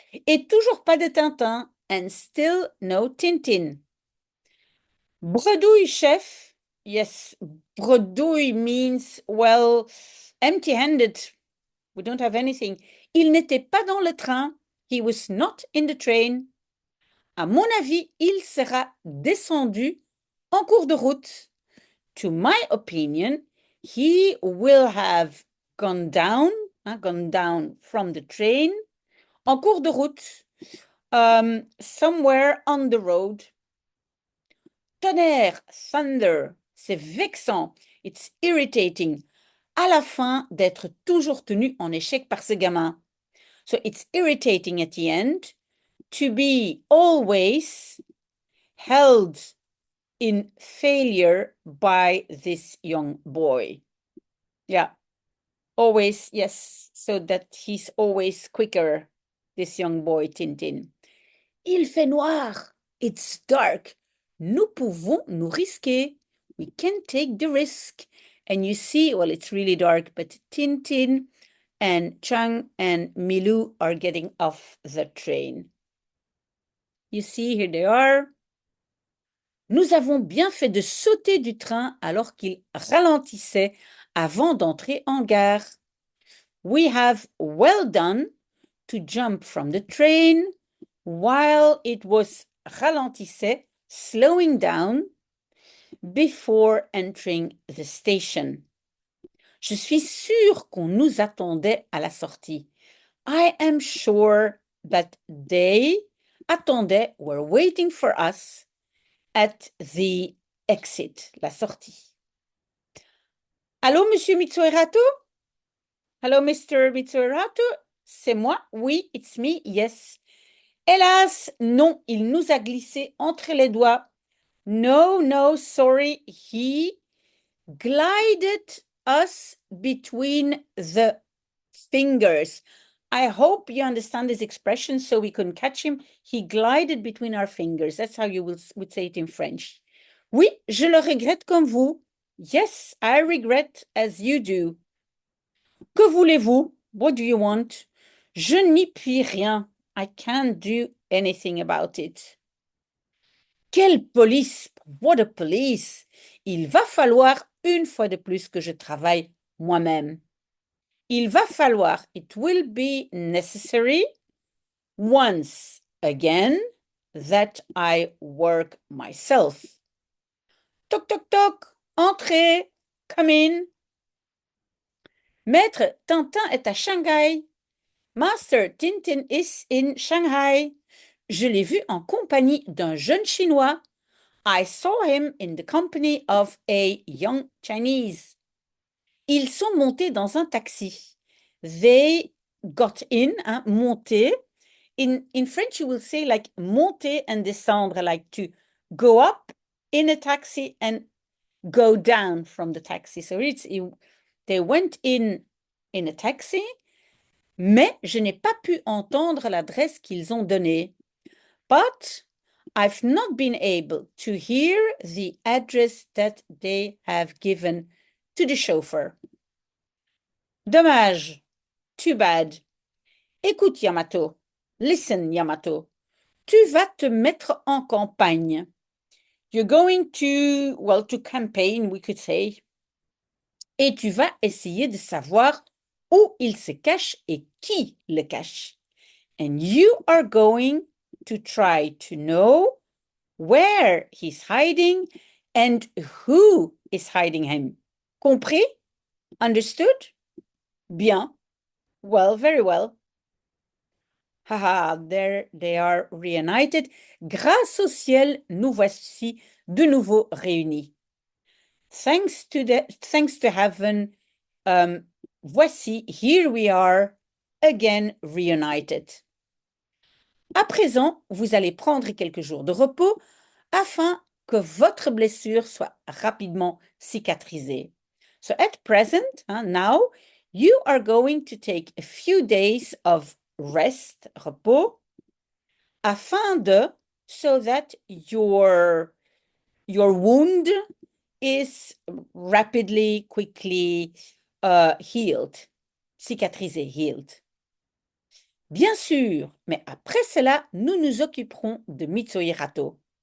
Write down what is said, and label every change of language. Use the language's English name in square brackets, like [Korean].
[French] Et toujours pas de Tintin, [English] and still no Tintin. [French] Bredouille, chef. [English] Yes, bredouille means, well, empty-handed. We don't have anything. [French] Il n'était pas dans le train. [English] He was not in the train. [French] À mon avis, il sera descendu en cours de route. [English] To my opinion, he will have gone down from the train, [French] en cours de route, [English] somewhere on the road. [French] Tonnerre, [English] thunder, [French] c'est vexant, [English] it's irritating. [French] À la fin d'être toujours tenu en échec par ce gamin. [English] So it's irritating at the end to be always held in failure by this young boy. Yeah, always, yes, so that he's always quicker, this young boy, Tintin. [French] Il fait noir. [English] It's dark. [French] Nous pouvons nous risquer. [English] We can take the risk. And you see, well, it's really dark, but Tintin and Chang and Milou are getting off the train. You see, here they are. [French] Nous avons bien fait de sauter du train alors qu'il ralentissait avant d'entrer en gare. [English] We have well done to jump from the train while it was ralentissait, slowing down before entering the station. [French] Je suis sûre qu'on nous attendait à la sortie. [English] I am sure that they attendaient, were waiting for us at the exit, la sortie. [French] Allô, Monsieur Mitsuerato? [English] Hello, Mr. Mitsuerato? [French] C'est moi? [English] Oui, it's me, yes. [French] Hélas, non, il nous a glissé entre les doigts. [English] No, sorry, he glided us between the fingers. I hope you understand this expression so we couldn't catch him. He glided between our fingers. That's how you would say it in French. [French] Oui, je le regrette comme vous. [English] Yes, I regret as you do. [French] Que voulez-vous? [English] What do you want? [French] Je n'y puis rien. [English] I can't do anything about it. [French] Quelle police! [English] What a police! [French] Il va falloir une fois de plus que je travaille moi-même. Il va falloir, [English] it will be necessary, once again, that I work myself. [French] Toc, toc, toc, entrez, [English] come in. [French] Maître Tintin est à Shanghai. [English] Master Tintin is in Shanghai. [French] Je l'ai vu en compagnie d'un jeune Chinois. [English] I saw him in the company of a young Chinese. [French] Ils sont montés dans un taxi. [English] They got in, monter. In French, you will say like monter and descendre, like to go up in a taxi and go down from the taxi. So they went in a taxi, [French] mais je n'ai pas pu entendre l'adresse qu'ils ont donnée. [English] But I've not been able to hear the address that they have given to the chauffeur. [French] Dommage. [English] Too bad. [French] Écoute, Yamato. [English] Listen, Yamato. [French] Tu vas te mettre en campagne. [English] You're going to, well, to campaign, we could say. [French] Et tu vas essayer de savoir où il se cache et qui le cache. [English] And you are going to try to know where he's hiding and who is hiding him. [French] Compris? [English] Understood? Bien. Well, very well. Haha, there they are reunited. [French] Grâce au ciel, nous voici de nouveau réunis. [English] Thanks to heaven, voici, here we are, again reunited. [French] À présent, vous allez prendre quelques jours de repos afin que votre blessure soit rapidement cicatrisée. [English] So at present, now, you are going to take a few days of rest, repos, afin de, so that your wound is rapidly, quickly healed, cicatrisé, healed. [French] Bien sûr, mais après cela, nous nous occuperons de Mitsuhirato.